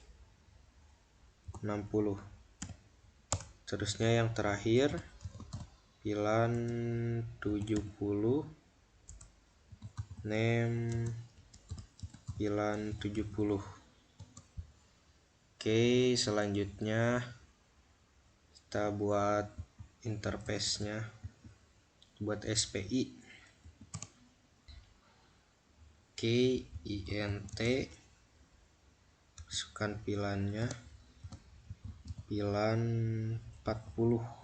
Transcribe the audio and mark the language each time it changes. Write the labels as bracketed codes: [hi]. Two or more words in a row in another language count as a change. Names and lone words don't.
[id] 60. Terusnya yang terakhir pilan 70, name pilan 70. Oke, selanjutnya kita buat interface-nya, buat SPI. Oke, int, masukkan pilannya, pilan 40.